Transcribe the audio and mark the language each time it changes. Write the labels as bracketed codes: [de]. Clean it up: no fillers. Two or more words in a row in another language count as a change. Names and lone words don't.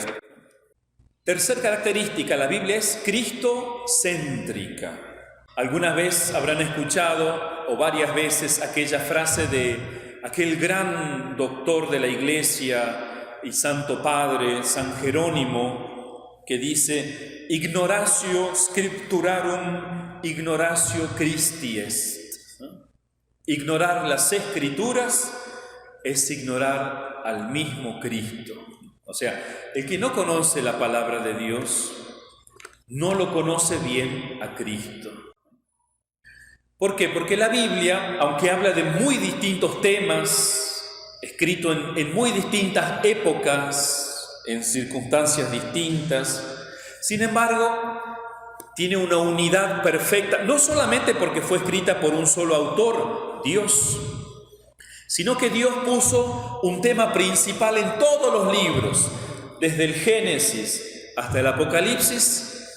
[es] Tercer característica, la Biblia es cristocéntrica. Alguna vez habrán escuchado, o varias veces, aquella frase de aquel gran doctor de la Iglesia y Santo Padre, San Jerónimo, que dice, [la] ignoratio scripturarum, ignoratio Christi est. [es] Ignorar las Escrituras es ignorar al mismo Cristo. O sea, el que no conoce la palabra de Dios, no lo conoce bien a Cristo. ¿Por qué? Porque la Biblia, aunque habla de muy distintos temas, escrito en muy distintas épocas, en circunstancias distintas, sin embargo, tiene una unidad perfecta, no solamente porque fue escrita por un solo autor, Dios, sino que Dios puso un tema principal en todos los libros, desde el Génesis hasta el Apocalipsis.